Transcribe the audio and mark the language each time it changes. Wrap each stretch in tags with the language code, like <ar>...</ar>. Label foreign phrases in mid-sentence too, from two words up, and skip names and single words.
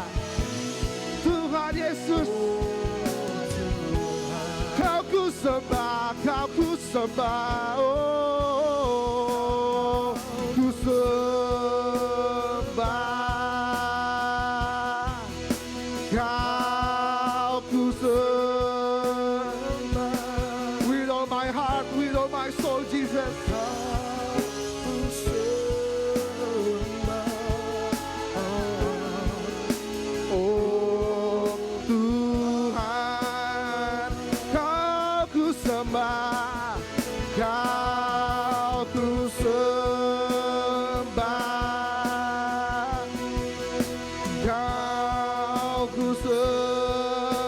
<id>Tuhan Yesus, Kau ku sembah, Kau ku sembah. Oh, ku sembah, Kau ku sembah.</id> <en>With all my heart, with all my soul, Jesus.</en> <id>Oh Tuhan, Kau ku sembah, Kau ku sembah, Kau ku sembah.</id>